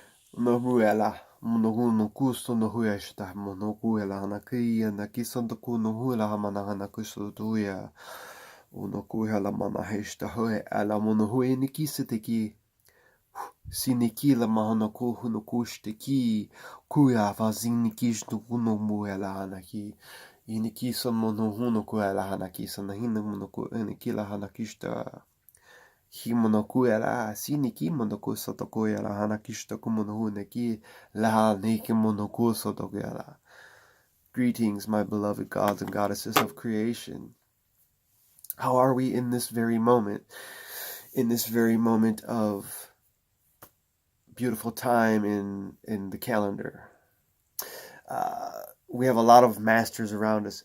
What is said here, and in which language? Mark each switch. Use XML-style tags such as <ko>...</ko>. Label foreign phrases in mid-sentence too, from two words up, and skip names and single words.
<en>Nohuela, monohuno kusto no huesta, monohuela hanakia, nakisanta kuno huela hamana hanakusto tuya, unokuela manahesta hoe, ala monohue nikisiteki, sinikila mahanaku hunokusteki, kuya vazinikish no unomuela hanaki, inikisa monohuno kuela hanakisa, nahina monoku, enikila hanakista. Himonokuela siniki monoku sotokuela hanakishita kumonohuneki laha neki monoku sotokuela. Greetings, my beloved gods and goddesses of creation. How are we in this very moment? In this very moment of beautiful time in the calendar. We have a lot of masters around us.</en>